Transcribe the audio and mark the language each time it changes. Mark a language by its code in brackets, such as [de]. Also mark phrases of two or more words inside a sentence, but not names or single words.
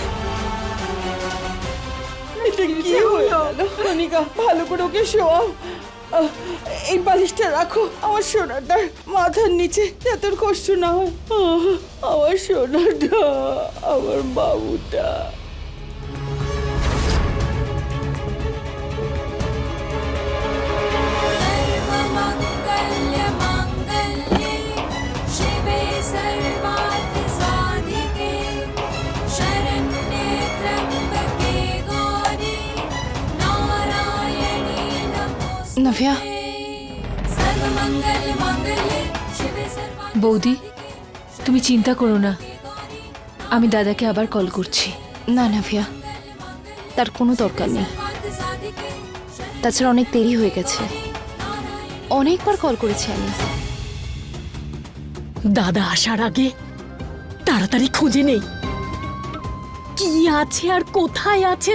[bn] এটা কি হলো? কণিকা, ভালো করে ওকে শোয়াও। এই বালিশটা রাখো আমার সোনাটার মাথার নিচে, যাতে ওর কষ্ট না হয়। আমার সোনাটা, আমার বাবুটা। [sa] सर्वमङ्गल्यमाङ्गल्ये शिवे सर्वार्थसाधिके शरण्ये त्र्यम्बके गौरी नारायणी नमोस्तुते। [bn] নভিয়া, [sa] सर्वमङ्गलमाङ्गल्ये शिवे सर्वार्थसाधिके [bn] বৌদি, তুমি চিন্তা করো না, আমি দাদাকে আবার কল করছি। না নাভিয়া, তার কোনো দরকার নেই। তাছাড়া অনেক দেরি হয়ে গেছে, অনেকবার কল করেছি আমি। দাদা আসার আগে তাড়াতাড়ি খুঁজে নেই কি আছে আর কোথায় আছে।